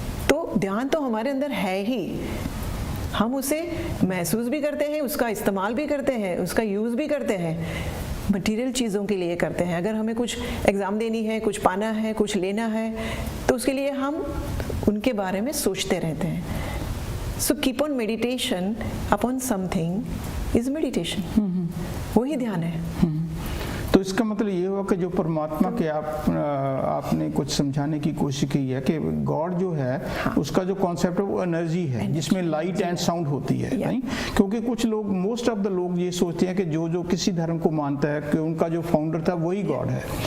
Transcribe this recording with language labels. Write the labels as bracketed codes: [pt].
[hi] तो ध्यान तो हमारे अंदर है ही, हम उसे महसूस भी करते हैं, उसका इस्तेमाल भी करते हैं, उसका यूज़ भी करते हैं, मटेरियल चीज़ों के लिए करते हैं। अगर हमें कुछ एग्ज़ाम देनी है, कुछ पाना है, कुछ लेना है, तो उसके लिए हम उनके बारे में सोचते रहते हैं। [en] So keep on meditation upon something is meditation. [hi] वही ध्यान है। तो तो इसका मतलब ये हुआ कि जो परमात्मा के आपने कुछ समझाने की कोशिश की है कि गॉड जो है उसका जो कॉन्सेप्ट है वो एनर्जी है जिसमें लाइट एंड साउंड होती है, नहीं? क्योंकि कुछ लोग, [en] most of the [hi] लोग ये सोचते हैं कि जो किसी धर्म को मानता है कि उनका जो फाउंडर था वही गॉड है।